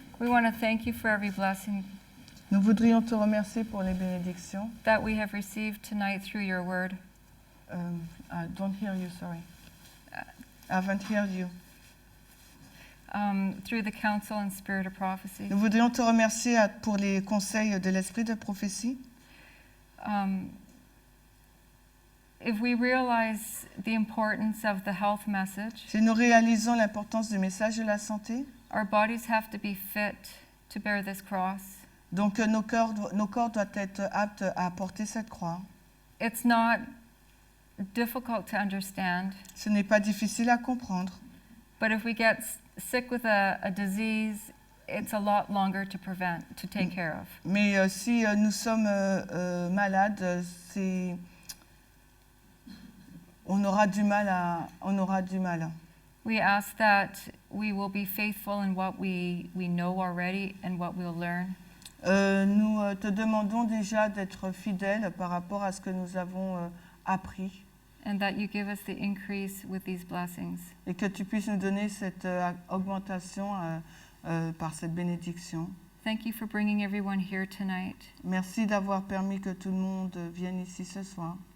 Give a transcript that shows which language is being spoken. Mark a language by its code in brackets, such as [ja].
[en] We want to thank you for every blessing [fr] Nous voudrions te remercier pour les bénédictions. [en] that we have received tonight through your word. I don't hear you, sorry. I haven't heard you. Through the counsel and spirit of prophecy. [fr] Nous voudrions te remercier pour les conseils de l'esprit de prophétie. [en] If we realize the importance of the health message, [fr] Si nous réalisons l'importance du message de la santé, [en] our bodies have to be fit to bear this cross. [fr] donc nos corps doivent être aptes à porter cette croix. [en] It's not difficult to understand, [fr] Ce n'est pas difficile à comprendre. [en] but if we get sick with a disease, it's a lot longer to take care of. [fr] Mais si nous sommes malades, on aura du mal. [en] We ask that we will be faithful in what we know already and what we'll learn. [fr] Nous te demandons déjà d'être fidèles par rapport à ce que nous avons appris [en] And that you give us the increase with these blessings. [fr] et que tu puisses nous donner cette augmentation par cette bénédiction. [en] Thank you for bringing everyone here tonight. [fr] Merci d'avoir permis que tout le monde vienne ici ce soir.